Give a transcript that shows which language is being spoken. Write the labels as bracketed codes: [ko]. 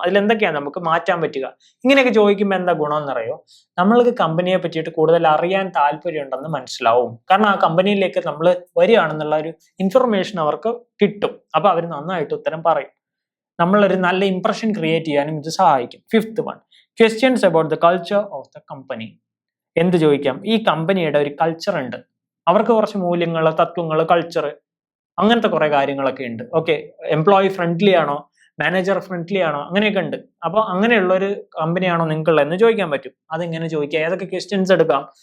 [ml] അതിൽ എന്തൊക്കെയാണ് നമുക്ക് മാറ്റാൻ പറ്റുക? ഇങ്ങനെയൊക്കെ ചോദിക്കുമ്പോൾ എന്താ ഗുണം എന്നറിയോ? നമ്മൾക്ക് കമ്പനിയെ പറ്റിയിട്ട് കൂടുതൽ അറിയാൻ താല്പര്യം ഉണ്ടെന്ന് മനസ്സിലാവും. കാരണം ആ കമ്പനിയിലേക്ക് നമ്മൾ വരികയാണെന്നുള്ള ഒരു ഇൻഫർമേഷൻ അവർക്ക് കിട്ടും. അപ്പൊ അവർ നന്നായിട്ട് ഉത്തരം പറയും. നമ്മളൊരു നല്ല ഇംപ്രഷൻ ക്രിയേറ്റ് ചെയ്യാനും ഇത് സഹായിക്കും. [en] 5th one, questions about the culture of the company. [ml] എന്ത് ചോദിക്കാം? ഈ കമ്പനിയുടെ ഒരു കൾച്ചർ ഉണ്ട്, അവർക്ക് കുറച്ച് മൂല്യങ്ങൾ, തത്വങ്ങൾ, കൾച്ചർ, അങ്ങനത്തെ കുറെ കാര്യങ്ങളൊക്കെ ഉണ്ട്. ഓക്കെ, എംപ്ലോയി ഫ്രണ്ട്ലി ആണോ, മാനേജർ ഫ്രണ്ട്ലി ആണോ, അങ്ങനെയൊക്കെ ഉണ്ട്. അപ്പൊ അങ്ങനെയുള്ള ഒരു കമ്പനിയാണോ നിങ്ങളുള്ളത് എന്ന് ചോദിക്കാൻ പറ്റും. അതെങ്ങനെ ചോദിക്കാം? ഏതൊക്കെ ക്വസ്റ്റ്യൻസ് എടുക്കാം?